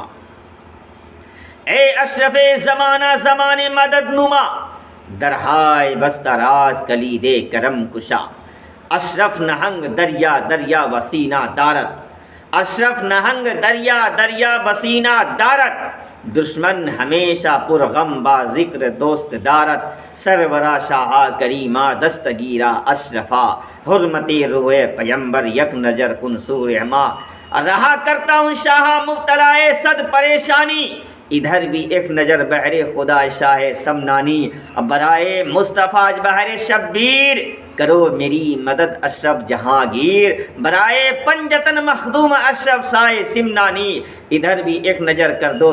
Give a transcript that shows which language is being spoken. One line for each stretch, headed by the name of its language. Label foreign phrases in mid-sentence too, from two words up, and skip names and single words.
Persian: اے اشرف زمانہ زمان مدد نما، درہائے بستراز کلید کرم کشا، اشرف نہنگ دریا دریا وسینہ دارت، اشرف نہنگ دریا دریا بسینہ دارت، دشمن ہمیشہ پرغم با ذکر دوست دارت، سرورا شاہا کریمہ دستگیرہ اشرفا، حرمتی روح پیمبر یک نظر کن سور ماں۔
Urdu: رہا کرتا ہوں شاہ مبتلائے صد پریشانی، ادھر بھی ایک نظر بحر خدا شاہ سمنانی، برائے مصطفیٰ بحر شبیر کرو میری مدد اشرف جہانگیر، برائے پنجتن مخدوم اشرف سائے سمنانی، ادھر بھی ایک نظر کر دو